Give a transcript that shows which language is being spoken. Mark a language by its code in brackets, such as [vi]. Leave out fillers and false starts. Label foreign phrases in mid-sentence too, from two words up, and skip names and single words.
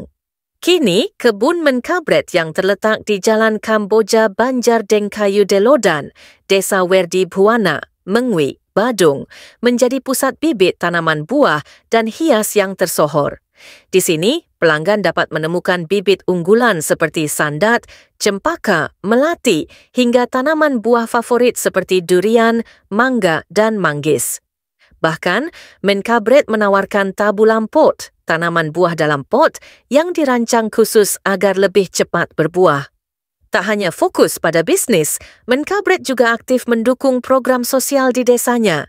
[id] Kini, kebun Menkabret yang terletak di Jalan Kamboja Banjar Dengkayu Delodan, Desa Werdi Buana, Mengwi, Badung, menjadi pusat bibit tanaman buah dan hias yang tersohor. Di sini, pelanggan dapat menemukan bibit unggulan seperti sandat, cempaka, melati, hingga tanaman buah favorit seperti durian, mangga dan manggis. Bahkan, Menkabret menawarkan tabulam pot, tanaman buah dalam pot yang dirancang khusus agar lebih cepat berbuah. Tak hanya fokus pada bisnis, Menkabret juga aktif mendukung program sosial di desanya.